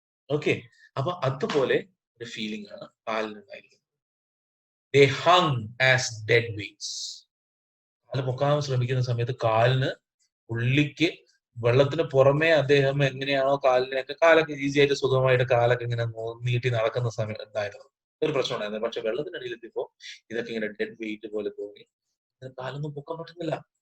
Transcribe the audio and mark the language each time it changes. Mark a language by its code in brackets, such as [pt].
[ml] Okay, അപ്പൊ അതുപോലെ ഒരു ഫീലിംഗ് ആണ് കാലിനുണ്ടായിരിക്കുന്നത്. [en] They hung as dead weights. [ml] കാല് പൊക്കാൻ ശ്രമിക്കുന്ന സമയത്ത് കാലിന് പുള്ളിക്ക് വെള്ളത്തിന് പുറമെ അദ്ദേഹം എങ്ങനെയാണോ കാലൊക്കെ ഈസി ആയിട്ട് സുഖമായിട്ട് കാലൊക്കെ ഇങ്ങനെ നീട്ടി നടക്കുന്ന സമയം ഉണ്ടായിരുന്നു, ഒരു പ്രശ്നം ഉണ്ടായിരുന്നു. പക്ഷെ വെള്ളത്തിനടിയിലെത്തിയപ്പോ ഇതൊക്കെ ഇങ്ങനെ ഡെഡ് വെയിറ്റ് പോലെ തോന്നി. കാലൊന്നും പൊക്കാൻ പറ്റുന്നില്ല.